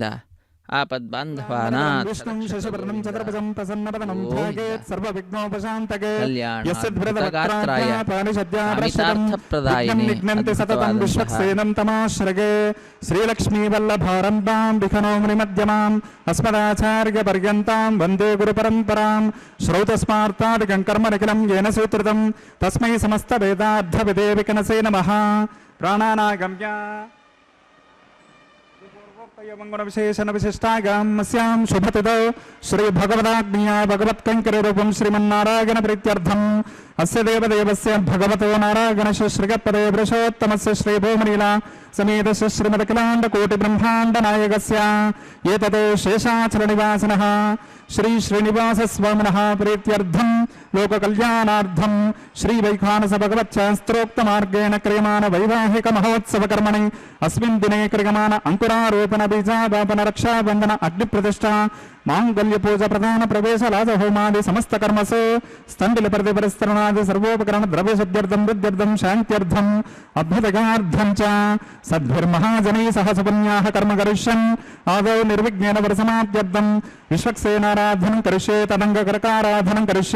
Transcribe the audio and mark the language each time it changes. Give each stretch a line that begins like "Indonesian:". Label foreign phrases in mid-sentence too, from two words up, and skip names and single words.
Sanskrit: ಆಪದ್ಬಾಂಧವಾನಾಥ ಕಲ್ಯಾಣಾರ್ಥಪ್ರದಾಯಿನೇ ಶ್ರೀಲಕ್ಷ್ಮೀವಲ್ಲಭಾರಂಭಾಂ ವಿಖನೋ ಮುನಿಮಧ್ಯಮಾಂ ಅಸ್ಮದಾಚಾರ್ಯ ಪರ್ಯಂತಾಂ ವಂದೇ ಗುರುಪರಂಪರಾಂ. ಶ್ರೌತಸ್ಮಾರ್ತಾದಿಕಂ ಕರ್ಮ ನಿಖಿಲಂ ಯೇನ ಸೂತ್ರಿತಂ ತಸ್ಮೈ ಸಮಸ್ತ ವೇದಾರ್ಥ ವಿದೇ ವಿಕನಸೇ ನಮಃ. ಪ್ರಾಣಾನಾಗಮ್ಯ ವಿಶೇಷಣ ವಿಶಿಷ್ಟಾಗಮ್ಯಸ್ಯಾಂ ಶುಭತಿದೌ ಶ್ರೀ ಭಗವದಾಜ್ಞೆಯ ಭಗವತ್ಕಂಕರಿ ರೂಪಂ ಶ್ರೀಮನ್ನಾರಾಯಣ ಪ್ರೀತ್ಯರ್ಥಂ ಅಸ್ಯ ದೇವದೇವಸ್ಯ ಭಗವತೋ ನಾರಾಯಣಸ್ಯ ಶ್ರೀಗತ್ಪದೇ ವೃಷೋತ್ತಮಸ್ಯ ಶ್ರೀ ಭೂಮಲೀಲಾ ಸಮೇತಸ್ಯ ಶ್ರೀಮದಖಿಲಾಂಡ ಕೋಟಿ ಬ್ರಹ್ಮಾಂಡ ನಾಯಕಸ್ಯ ಏತದೇ ಶೇಷಾಚಲ ನಿವಾಸಿನಃ ಶ್ರೀ ಶ್ರೀನಿವಾಸ ಸ್ವಾಮಿನಃ ಪ್ರೀತ್ಯರ್ಥಂ ಲೋಕ ಕಲ್ಯಾಣಾರ್ಥಂ ಶ್ರೀ ವೈಖಾನಸ ಭಗವಚ್ಚಾಸ್ತ್ರೋಕ್ತ ಮಾರ್ಗೇಣ ಕ್ರಿಯಮಾನ ವೈವಾಹಿಕ ಮಹೋತ್ಸವ ಕರ್ಮಣಿ ಅಸ್ಮಿನ್ ದಿನೇ ಕ್ರಿಯಮಾನ ಅಂಕುರಾರೋಪಣ ಬೀಜಾವಾಪನ ರಕ್ಷಾಬಂಧನ ಅಗ್ನಿ ಪ್ರತಿಷ್ಠಾ ಮಾಂಗಲ್ಯ ಪೂಜಾ ಪ್ರಧಾನ ಪ್ರವೇಶ ಲಾಜ ಹೋಮಾದಿ ಸಮಸ್ತ ಕರ್ಮಸು ಸ್ತಂಡಿಲ ಪ್ರತಿ ಪರಿಸ್ತರಣಾದಿ ಸರ್ವೋಪಕರಣ ದ್ರವ್ಯ ಶುದ್ಧ್ಯರ್ಥಂ ಬುದ್ಧ್ಯರ್ಥಂ ಶಾಂತ್ಯರ್ಥಂ ಅಭ್ಯುದಗಾರ್ಥಂ ಚ ಸದ್ಭಿರ್ಮಹಾಜನೈ ಸಹ ಸುಪುಣ್ಯಾಹ ಕರ್ಮ ಕರಿಷ್ಯನ್ ಆದೌ ನಿರ್ವಿಘ್ನೇನ ವರಸಮಾಪ್ತ್ಯರ್ಥಂ ವಿಶ್ವಕ್ಸೇನಾರಾಧನಂ ಕರಿಷ್ಯೆ ತದಂಗ ಕರಕಾರಾಧನಂ ಕರಿಷ್ಯೆ.